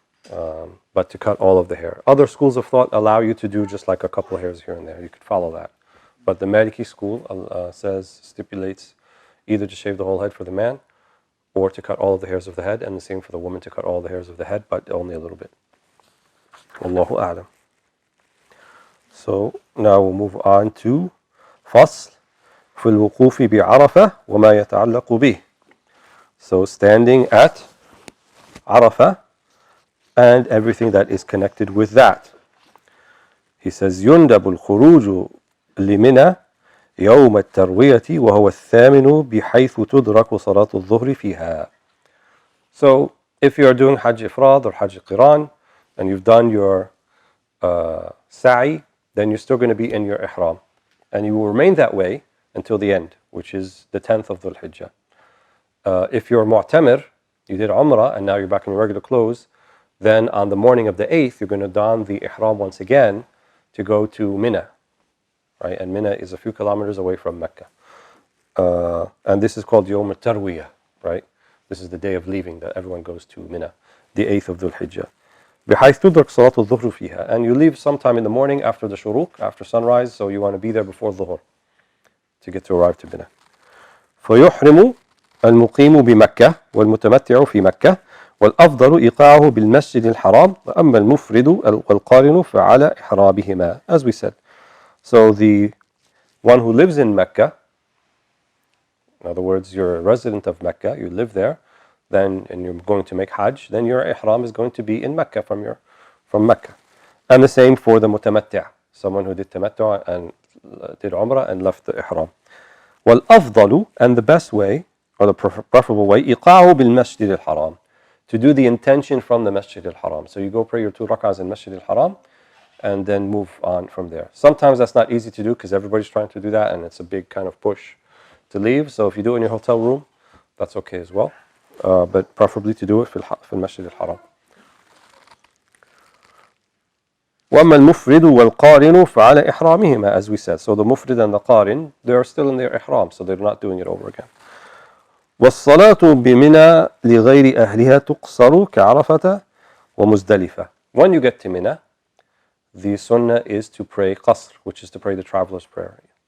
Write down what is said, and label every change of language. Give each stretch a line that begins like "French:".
English: But to cut all of the hair. Other schools of thought allow you to do just like a couple of hairs here and there. You could follow that. But the Maliki school stipulates either to shave the whole head for the man, or to cut all of the hairs of the head, and the same for the woman, to cut all the hairs of the head, but only a little bit.
Arabic: Wallahu a'lam.
English: So now we'll move on to
Arabic: فصل في الوقوف بعرفة وما يتعلق به.
English: So standing at Arafah and everything that is connected with that. He says
Arabic: يندب الخروج لمنى يوم التروية وهو الثامن بحيث تدرك صلاة الظهر فيها.
English: So if you are doing Hajj Ifrad or Hajj Qiran and you've done your sa'i, then you're still going to be in your ihram. And you will remain that way until the end, which is the 10th of Dhul Hijjah. If you're mu'tamir, you did Umrah and now you're back in your regular clothes, then on the morning of the 8th, you're going to don the ihram once again to go to Mina. Right? And Mina is a few kilometers away from Mecca. And this is called Yawm al-Tarwiyah, right? This is the day of leaving that everyone goes to Mina, the 8th of Dhul Hijjah.
Arabic: بحيث تدرك صلاة الظهر فيها.
English: And you leave sometime in the morning after the shuruq, after sunrise, so you want to be there before dhuhr to get to arrive to Mina.
Arabic: فيحرم المقيم بمكة والمتمتع في مكة والأفضل إيقاعه بالمسجد الحرام وأما المفرد والقارن فعلى إحرامهما,
English: as we said. So the one who lives in Mecca, in other words, you're a resident of Mecca, you live there, then and you're going to make Hajj, then your ihram is going to be in Mecca from Mecca. And the same for the mutamatти', someone who did tamattu' and did Umrah and left the ihram.
Arabic: والأفضل,
English: and the best way, or the preferable way,
Arabic: إيقاعه بالمسجد الحرام,
English: to do the intention from the Masjid al-Haram. So you go pray your 2 rak'ahs in Masjid al-Haram and then move on from there. Sometimes that's not easy to do because everybody's trying to do that and it's a big kind of push to leave. So if you do it in your hotel room, that's okay as well. But preferably to do it
Arabic: في المسجد الحرام. وَأَمَّا الْمُفْرِدُ وَالْقَارِنُ فَعَلَى إِحْرَامِهِمَا,
English: as we said. So the mufrid and the qarin, they are still in their ihram, so they're not doing it over again.
Arabic: وَالصَّلَاةُ بِمِنَى لِغَيْرِ أَهْلِهَا تُقْصَرُ كَعَرَفَةَ وَمُزْدَلِفَةَ.
English: When you get to Mina, the sunnah is to pray qasr, which is to pray the traveler's prayer.